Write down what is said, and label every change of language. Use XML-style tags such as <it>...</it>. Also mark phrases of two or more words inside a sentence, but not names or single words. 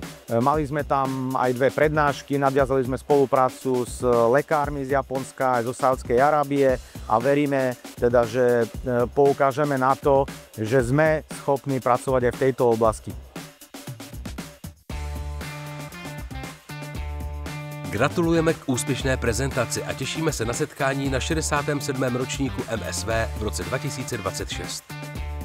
<sk>Mali sme tam aj dve prednášky, nadviazali sme spoluprácu s lekármi z Japonska aj zo Saúdskej Arábie a veríme teda, že poukážeme na to, že sme schopní pracovať aj v tejto oblasti.</sk> <cs>Gratulujeme k úspěšné prezentaci a těšíme se na setkání na 67. ročníku MSV v roce 2026.</cs>